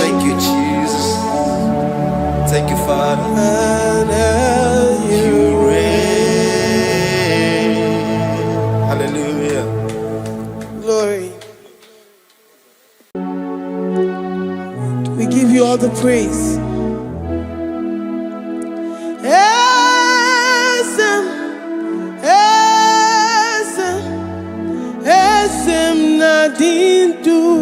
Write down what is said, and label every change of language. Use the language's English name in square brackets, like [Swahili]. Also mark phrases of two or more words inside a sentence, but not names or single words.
[English] Thank you, Jesus. Thank you, Father. And as you You reign. Hallelujah. Glory. We give you all the praise. [Igbo] Eze m, eze m, eze m na-adị ndụ.